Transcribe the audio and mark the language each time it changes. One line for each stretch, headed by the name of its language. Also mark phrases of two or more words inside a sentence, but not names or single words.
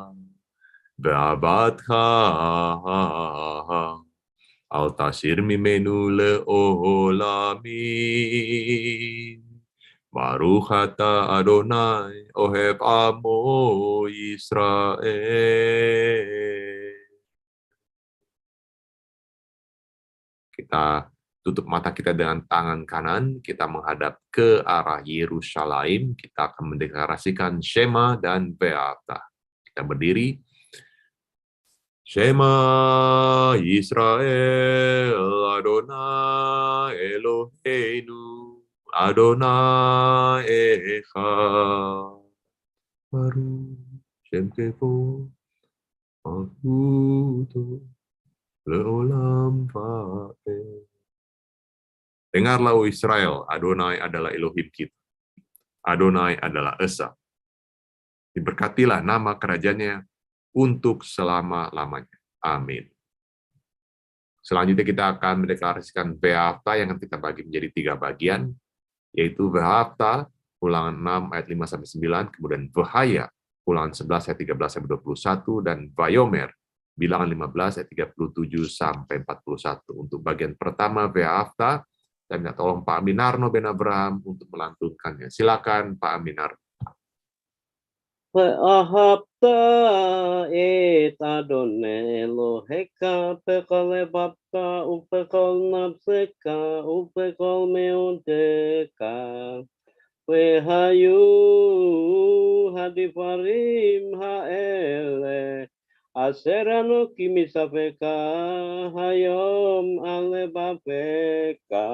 Hebrew: ואהבתך אל תסיר ממנו לעולמים. ברוך אתה אדוני, אוהב עמו ישראל.
Indonesian: Kita tutup mata kita dengan tangan kanan, kita menghadap ke arah Yerusalem, kita akan mendeklarasikan Shema dan Beata. Kita berdiri.
Hebrew: שמע ישראל, אדוני אלוהינו, אדוני אחד. ברוך שם כבוד, מלכותו, לעולם ועד.
Indonesian: Dengarlah, o Israel, Adonai adalah Elohim kita. Adonai adalah Esa. Diberkatilah nama kerajaannya untuk selama-lamanya. Amin. Selanjutnya kita akan mendeklarasikan Beata yang kita bagi menjadi 3 bagian, yaitu Beata, ulangan 6 ayat 5-9, kemudian Vahaya, ulangan 11 ayat 13-21, dan Vayomer, bilangan 15 ayat 37-41. Untuk bagian pertama Beata, saya minta tolong Pak Aminarno Ben Abraham untuk melantunkannya. Silakan Pak Aminarno.
Hebrew: ואהבת את אדוני אלוהיך בכל לבבך ובכל נפשך ובכל מאודך. והיו הדברים האלה אשר אנוכי מצווך היום על לבבך.